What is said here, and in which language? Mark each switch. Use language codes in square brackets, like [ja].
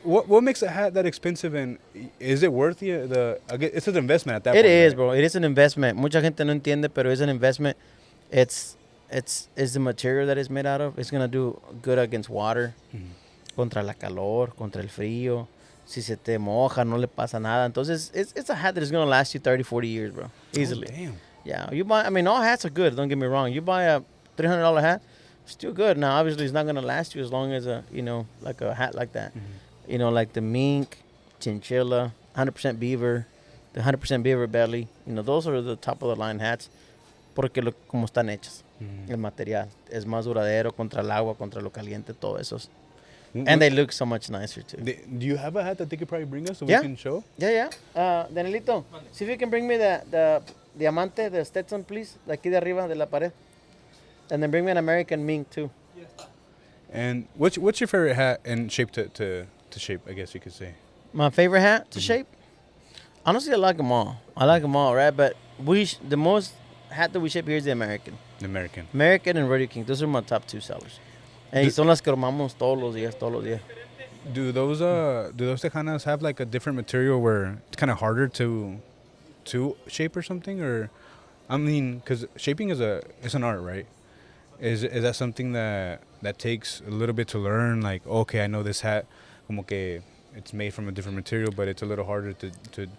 [en] What makes a hat that expensive, and is it worth I guess it's an investment at that It point? is, right? bro. It is an investment. [es] Mucha gente no entiende, pero es [en] an investment. It's the material that it's made out of. It's gonna do good against water, [es] contra la calor, contra el frío. Si se te moja, no le pasa nada. Entonces, [en] it's a hat that is gonna last you 30, 40 years, bro. Easily. Oh, damn. Yeah, all hats are good. Don't get me wrong. You buy a $300 hat, still good. Now, obviously, it's not gonna last you as long as like a hat like that. Like the mink, chinchilla, 100% beaver, the 100% beaver belly. Those are the top of the line hats, [es] porque como están hechas. El material es más duradero contra el agua, contra lo caliente, todo eso. [en] And they look so much nicer too. Do you have a hat that they could probably bring us so Yeah. we can show? Yeah. Danielito, see if you can bring me the Diamante, the Stetson, please. [es] De aquí de arriba de la pared. [en] And then bring me an American mink too. And what's your favorite hat and shape to shape, I guess you could say? My favorite hat to shape? Honestly, I like them all. Right? But the most hat that we ship here is the American. The American. American and Radio King. Those are my top two sellers. [es] And son las que armamos todos los días. [en] Do those Tejanas have like a different material where it's kind of harder to shape or something? Or, I mean, because shaping it's an art, right? Is that something that takes a little bit to learn? Like, okay, I know this hat, [es] como que [en] it's made from a different material, but it's a little harder to shape.